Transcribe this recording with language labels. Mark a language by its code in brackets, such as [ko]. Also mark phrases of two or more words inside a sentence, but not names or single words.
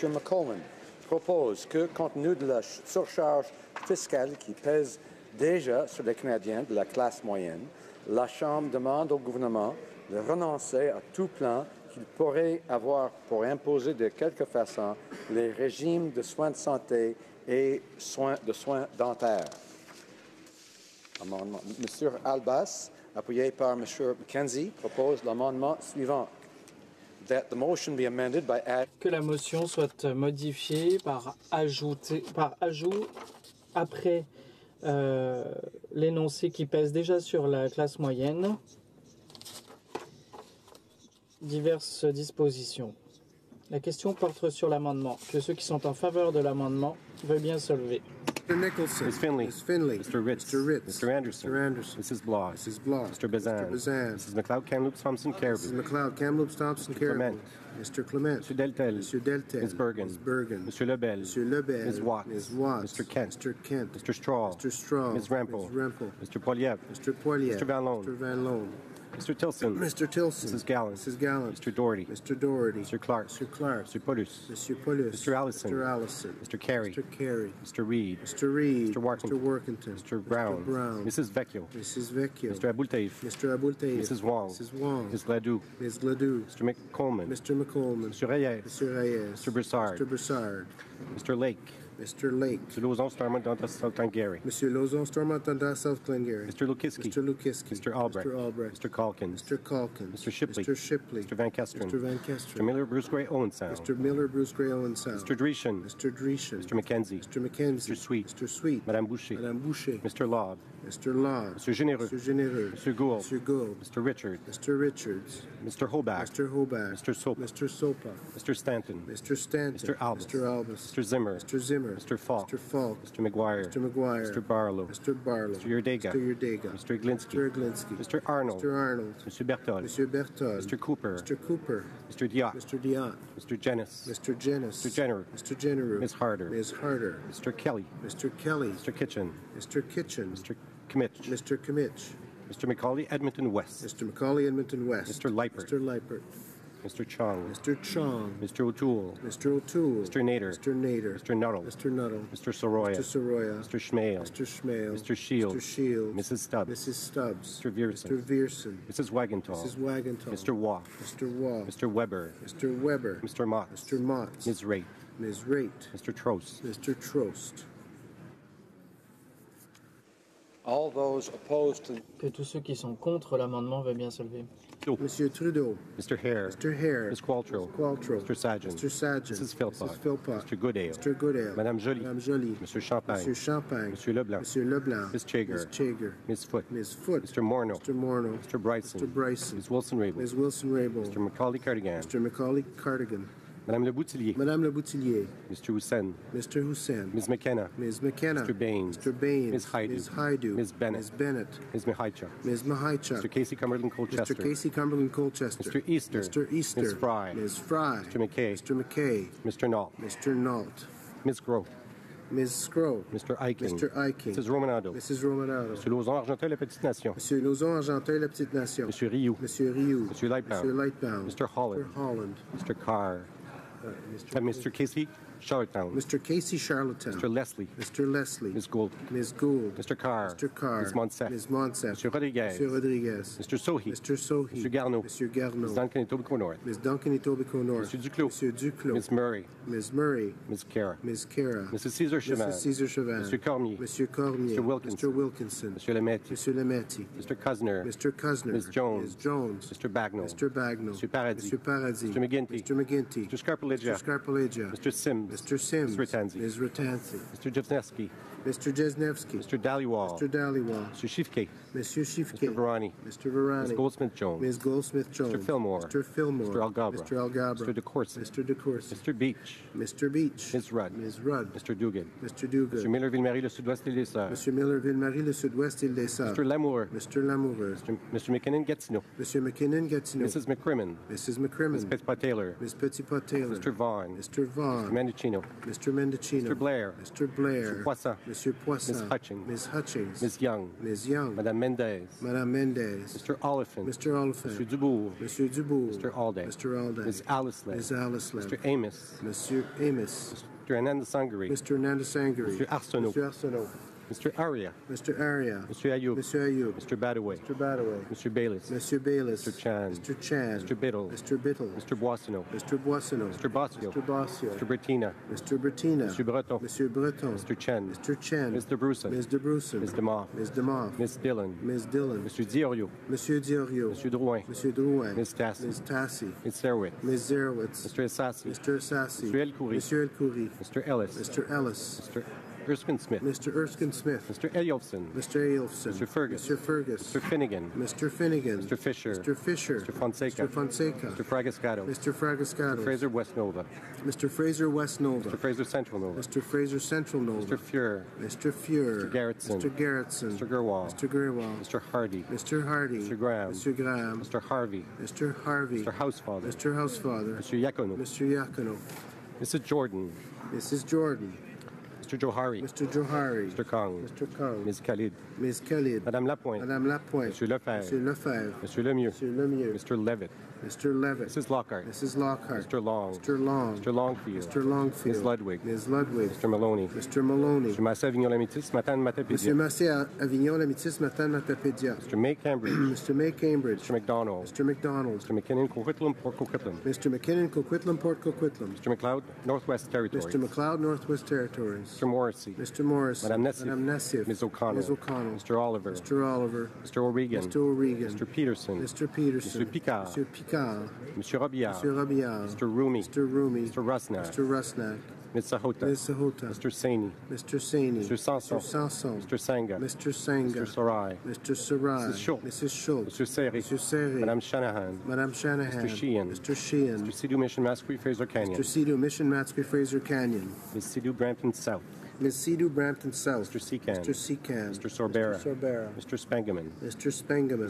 [fr] McCollum, propose que, compte tenu de la surcharge fiscale qui pèse déjà sur les Canadiens de la classe moyenne, la Chambre demande au gouvernement de renoncer à tout plan qu'il pourrait avoir pour imposer de quelque façon les régimes de soins de santé et de soins dentaires. Amendement. M. Albas, appuyé par M. McKenzie, propose l'amendement suivant. [en] That the motion be amended by [fr] que la motion soit modifiée par ajout après l'énoncé qui pèse déjà sur la classe moyenne diverses dispositions. La question porte sur l'amendement. Que ceux qui sont en faveur de l'amendement veuillent bien se lever. [en] Mr. Nicholson. Ms. Finley. Ms. Finley. Mr. Ritz. Mr. Ritz. Mr. Anderson. Mr. Anderson. Mrs. Bloss. Mrs. Bloss. Mr. Bazan. Mr. Bazan. Mrs. McLeod, Kamloops, Thompson, Caribou. Mrs. McLeod, Kamloops, Thompson, Caribou. Clement. Mr. Clement. Mr. Deltel. Mr. Deltel. Ms. Bergen. Ms. Bergen. Mr. Lebel. Mr. Lebel. Ms. Watts. Ms. Watts. Mr. Kent. Mr. Kent. Mr. Straw. Mr. Straw. Ms. Rempel. Ms. Rempel. Mr. Poiliev. Mr. Poiliev. Mr. Van Loan. Mr. Van Loan. Mr. Tilson. Mr. Tilson. Mrs. Gallant. Mrs. Gallant. Mr. Doherty. Mr. Doherty. Mr. Clark. Mr. Clark. Mr. Paulus. Mr. Paulus. Mr. Allison. Mr. Allison. Mr. Carey. Mr. Carey. Mr. Reed. Mr. Reed. Mr. Workington. Mr. Workington. Mr. Brown. Mr. Brown. Mrs. Vecchio. Mrs. Vecchio. Mr. Abultaif. Mr. Abultaif. Mrs. Wong. Mrs. Wong. Ms. Gladue. Ms. Gladue. Mr. McColeman. Mr. McColeman. Mr. Reyes. Mr. Reyes. Mr. Broussard. Mr. Broussard. Mr. Lake. Mr. Lake. Mr. Lauzon, Stormont, Dontas, South Glengarry. Mr. Lozon, Stormont, Dundas, South Glengarry. Mr. Lukiski. Mr. Lukiski. Mr. Albrecht. Mr. Albrecht. Mr. Calkins. Mr. Calkins. Mr. Shipley. Mr. Shipley. Mr. Van Kesteren. Mr. Van Mr. Kesteren. Miller, Bruce Gray, Owen Sound. Mr. Miller, Bruce Gray, Owen Sound. Mr. Dreeshen. Mr. Dreeshen. Mr. McKenzie. Mr. McKenzie. Mr. Sweet. Mr. Sweet. [fr] Madame Boucher. Madame Boucher. [en] Mr. Laud. Mr. Law. Mr. Généreux. Mr. Généreux. Mr. Gould. Mr. Gould. Mr. Richard. Mr. Richards. Mr. Hobach. Mr. Hobach. Mr. Sopa. Mr. Sopa. Mr. Stanton. Mr. Stanton. Mr. Albus. Mr. Albus. Mr. Zimmer. Mr. Zimmer. Mr. Falk. Mr. Falk. Mr. McGuire. Mr. McGuire. Mr. Barlow. Mr. Barlow. Mr. Yurdega. Mr. Yurdega. Mr. Glinsky. Mr. Glinsky. Mr. Arnold. Mr. Arnold. Mr. Berthold. Mr. Berthold. Mr. Cooper. Mr. Cooper. Mr. Diot. Mr. Diot. Mr. Jenis. Mr. Jenis. Mr. Jenner. Mr. Jenner. Ms. Harder. Ms. Harder. Mr. Kelly. Mr. Kelly. Mr. Kitchen. Mr. Kitchen. Mr. Kimmich. Mr. Kimmich. Mr. Macaulay, Edmonton West. Mr. Macaulay, Edmonton West. Mr. Leipert. Mr. Leipert. Mr. Chung. Mr. Chong. Mr. O'Toole. Mr. O'Toole. Mr. Nader. Mr. Nader. Mr. Nuttall. Mr. Nuttall. Mr. Soroya. Mr. Soroya. Mr. Schmale. Mr. Schmale. Mr. Shields. Mr. Shields. Mrs. Stubbs. Mrs. Stubbs. Mr. Vierson. Mr. Vierson. Mrs. Wagenthal. Mrs. Wagenthal. Mr. Waugh. Mr. Waugh. Mr. Weber. Mr. Weber. Mr. Mott. Mr. Mott. Ms. Raitt. Ms. Raitt. Mr. Trost. Mr. Trost. all those opposed to... [fr] Que tous ceux qui sont contre l'amendement veuillent bien se lever. Monsieur Trudeau. [en] Mr. Hare. Mr. Hare. Ms. Qualtrough. Qualtrough. Mr. Sajan. Mr. Sajan. Mrs. Philpott. Mrs. Philpott. Mr. Goodale. Mr. Goodale. [fr] Madame Joly. Madame Joly. Monsieur Champagne. Monsieur Champagne. Monsieur Leblanc. Monsieur Leblanc. [en] Ms. Chager. Ms. Chager. Ms. Foote. Ms. Foote. Mr. Morneau. Mr. Morneau. Mr. Bryson. Mr. Bryson. Ms. Wilson-Raybould. Ms. Wilson-Raybould. Mr. Macaulay Cardigan. Mr. Macaulay Cardigan. Madame Le Boutillier. Madame Le Boutillier. Mr. Hussein. Mr. Hussein. Ms. McKenna. Ms. McKenna. Mr. Baines. Mr. Baines. Ms. Haidu. Ms. Haidu. Ms. Bennett. Ms. Bennett. Ms. Mihaichuk. Ms. Mihaichuk. Mr. Casey Cumberland Colchester. Mr. Casey Cumberland Colchester. Mr. Easter. Mr. Easter. Ms. Fry. Ms. Fry. Mr. McKay. Mr. McKay. Mr. Nault. Mr. Nault. Ms. Grote. Ms. Scrow. Mr. Eiking. Mr. Eiking. Mrs. Romanado. Mrs. Romanado. Mr. Lauzon, Argentin, La Petite Nation. [fr] Monsieur Lauzon, Argentin, La Petite Nation. Monsieur Rioux. Monsieur Rioux. Monsieur Lightbound. Monsieur Lightbound. [en] Mr. Holland. Mr. Holland. Mr. Carr. Mr. Casey Charlottetown. Mr. Casey Charlottetown. Mr. Leslie. Mr. Leslie. Ms. Gould. Ms. Gould. Mr. Carr. Mr. Carr. Ms. Monsef. Ms. Monsef. Mr. Rodriguez. Mr. Rodriguez. Mr. Sohi. Mr. Sohi. Mr. Garneau. Mr. Garneau. Ms. Duncan Etobicoke North. Ms. Duncan Etobicoke North. Mr. Duclos. [fr] Monsieur Duclos. [en] Ms. Murray. Ms. Murray. Ms. Kara. Ms. Kara. Mrs. Caesar Cheval. Mrs. Caesar Cheval. Mr. Cormier. [fr] Monsieur Cormier. [en] Mr. Wilkinson. Mr. Wilkinson. Mr. Lemetti. [fr] Monsieur Lemetti. [en] Mr. Cuzner. Mr. Cuzner. Ms. Jones. Ms. Jones. Mr. Bagnall. Mr. Bagnall. Mr. Paradis. Mr. Paradis. Mr. McGinty. Mr. McGinty. Mr. Scarpaleggia. Mr. Scarpaleggia. Mr. Sims. Mr. Sims. Ms. Ratanzi. Ms. Ratanzi. Mr. Jevnesky. Mr. Jesnevsky. Mr. Dhaliwal. Mr. Dhaliwal. Mr. Shifke. [fr] Monsieur Shifke. [en] Mr. Varani. Mr. Varani. Ms. Goldsmith-Jones. Ms. Goldsmith-Jones. Mr. Fillmore. Mr. Fillmore. Mr. Algabra. Mr. Algabra. Mr. DeCourcy. Mr. DeCourcy. Mr. Beach. Mr. Beach. Ms. Rudd. Ms. Rudd. Mr. Dugan. Mr. Dugan. Mr. Miller-Ville-Marie, le Sud-Ouest et les Sœurs. [fr] Monsieur Miller-Ville-Marie, le Sud-Ouest et les Sœurs. [en] Mr. Lamoureux. Mr. Lamoureux. Mr. McKinnon-Gatineau. [fr] Monsieur McKinnon-Gatineau. [en] Mrs. McCrimmon. Mrs. McCrimmon. Ms. Petitpas-Taylor. Ms. Petitpas-Taylor. Mr. Vaughn. Mr. Vaughn. Mr. Mendocino. Mr. Mendocino. Mr. Blair. Mr. Blair. Mr. Poisson. [fr] Monsieur Poisson. [en] Ms. Hutchings. Ms. Hutchings. Ms. Young. Ms. Young. [fr] Madame Mendez. Madame Mendez. [en] Mr. Oliphant. Mr. Oliphant. Mr. Dubourg. [fr] Monsieur Dubourg. [en] Mr. Alday. Mr. Alday. Ms. Alisley. Ms. Alisley. Mr. Amos. [fr] Monsieur Amos. [en] Mr. Hernandez Sangari. Mr. Hernandez Sangari. Mr. Arsenault. Mr. Arsenault. Mr. Aria. Mr. Aria. Mr. Ayoub. Mr. Ayoub. Mr. Badaway. Mr. Badaway. Mr. Bayliss. [fr] Monsieur Bayliss. [en] Mr. Chan. Mr. Chan. Mr. Biddle. Mr. Biddle. Mr. Boissonneau. Mr. Boissonneau. Mr. Bossio. Mr. Bossio. Mr. Bertina. Mr. Bertina. Mr. Breton. [fr] Monsieur Breton. [en] Mr. Chen. Mr. Chen. Mr. Bruson. Ms. de Bruson. Ms. DeMoff. Ms. DeMoff. Ms. Dillon. Ms. Dillon. Mr. Diorio. [fr] Monsieur Diorio. [en] Mr. Drouin. [fr] Monsieur Drouin. [en] Ms. Tassi. Ms. Tassi. Ms. Serwick. Ms. Zerowitz. Mr. Assassi. Mr. Assassi. Mr. El Khoury. [fr] Monsieur El Khoury. [en] Mr. Ellis. Mr. Ellis. Mr. Erskine Smith. Mr. Erskine Smith. Mr. Elielson. Mr. Ailfson. Mr. Fergus. Mr. Fergus. Mr. Finnegan. Mr. Finnegan. Mr. Fisher. Mr. Fisher. Mr. Fonseca. Mr. Fonseca. Mr. Fragascato. Mr. Fragascato. Fraser West Nova. Mr. Fraser West Nova. Mr. Fraser Central Nova. Mr. Fraser Central Nova. Mr. Fuhr. Mr. Fuhr. Mr. Garrettson. Mr. Garrettson. Mr. Gerwal. Mr. Gerwal. Mr. Hardy. Mr. Hardy. Mr. Graham. Mr. Graham. Mr. Harvey. Mr. Harvey. Mr. Housefather. Mr. Housefather. Mr. Yakono. Mr. Yakono. Mrs. Jordan. Mrs. Jordan. Mr. Johari. Mr. Johari. Mr. Kong. Mr. Kong. Ms. Khalid. Ms. Khalid. [fr] Madame Lapointe. Madame Lapointe. Monsieur Lefebvre. Monsieur Lefebvre. Monsieur Lemieux. Monsieur Lemieux. [en] Mr. Levitt. Mr. Levitt. Mrs. Lockhart. Mrs. Lockhart. Mr. Long. Mr. Long. Mr. Longfield. Mr. Longfield. Ms. Ludwig. Ms. Ludwig. Mr. Maloney. Mr. Maloney. Mr. Massé Avignon-Lamitis, Matane [fr] Monsieur Matapédia. Massé Avignon Lamitis Matan Matapédia. [en] Mr. May Cambridge. Mr. May Cambridge. Mr. McDonald. Mr. McDonald. Mr. McKinnon, Coquitlam, Port Coquitlam. Mr. McKinnon, Coquitlam, Port Coquitlam. Mr. McLeod, Northwest Territories. Mr. McLeod, Northwest Territories. Mr. Morrissey. Mr. Morris. [fr] Madame Nassif. Madame Nassif. [en] Ms. O'Connell. Ms. O'Connell. Mr. Oliver. Mr. Oliver. Mr. O'Regan. Mr. O'Regan. Mr. Peterson. Mr. Peterson. Mr. Picard. Mr. Picard. Mr. Robillard. Mr. Rabillard. Mr. Rumi. Mr. Rumi. Mr. Rusnak. Mr. Rusnak. Ms. Sahota. Ms. Sahota. Mr. Saini. Mr. Saini. Mr. Sanson. Mr. Sanson. Mr. Sanga. Mr. Sanga. Mr. Sarai. Mr. Sarai. Mrs. Schultz. Mrs. Schultz. Mr. Seri. Mr. Seri. [fr] Madame Shanahan. Madame Shanahan. [en] Mr. Sheehan. Mr. Sheehan. Mr. Sidhu Mission Masquee Fraser Canyon. Mr. Sidhu Mission Matsky Fraser Canyon. Ms. Sidhu Brampton South. Ms. Sidhu Brampton South. Mr. Secan. Mr. Secan. Mr. Sorbera. Mr. Sorbera. Mr. Spangaman. Mr. Spangaman.